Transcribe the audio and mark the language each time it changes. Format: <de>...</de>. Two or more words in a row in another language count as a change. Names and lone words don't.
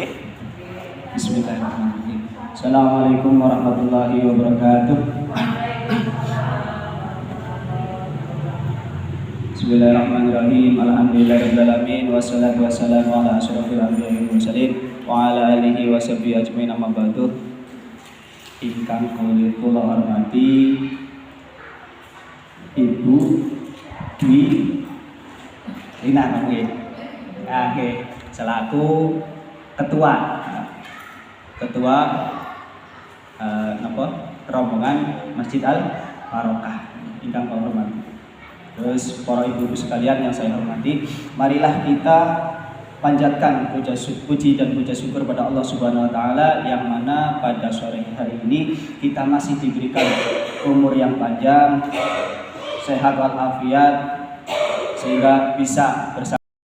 <ar>بسم الله الرحمن الرحيم. السلام عليكم ورحمة الله وبركاته. بسم الله الرحمن الرحيم. الحمد لله رب العالمين والصلاة والسلام على أشرف الأنبياء والمرسلين وعلى آله وصحبه أجمعين أما بعد.</ar> <jv>Ingkang kula hormati Ibu Dwi Rina nggih.</jv> <id>Selaku ketua rombongan Masjid Al Barokah</id> <jv>ingkang kula hormati.</jv> <id>Terus para ibu-ibu sekalian yang saya hormati, marilah kita panjatkan puji dan puja syukur pada Allah</id> <ar>سبحانه وتعالى</ar> <id>yang mana pada sore hari ini kita masih diberikan umur yang panjang, sehat walafiat sehingga bisa bersama.</id>